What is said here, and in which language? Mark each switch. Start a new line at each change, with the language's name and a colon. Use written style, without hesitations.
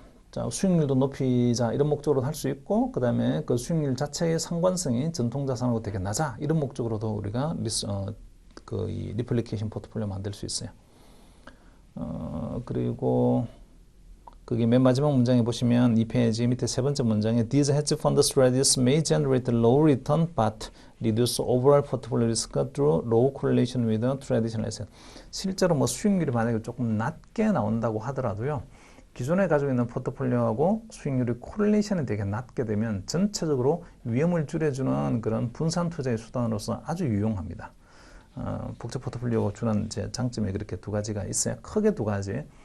Korean: 자, 수익률도 높이자 이런 목적으로도 할 수 있고, 그 다음에 그 수익률 자체의 상관성이 전통자산하고 되게 낮아 이런 목적으로도 우리가 이 리플리케이션 포트폴리오 만들 수 있어요. 그리고 거기 맨 마지막 문장에 보시면 이 페이지 밑에 세 번째 문장에
English: These hedge fund strategies may generate low return but reduce overall portfolio risk through low correlation with traditional asset.
Korean: 실제로 뭐 수익률이 만약에 조금 낮게 나온다고 하더라도요, 기존에 가지고 있는 포트폴리오하고 수익률이 코릴레이션이 되게 낮게 되면 전체적으로 위험을 줄여주는 그런 분산 투자의 수단으로서 아주 유용합니다. 복제 포트폴리오가 주는 이제 장점이 그렇게 두 가지가 있어요. 크게 두 가지.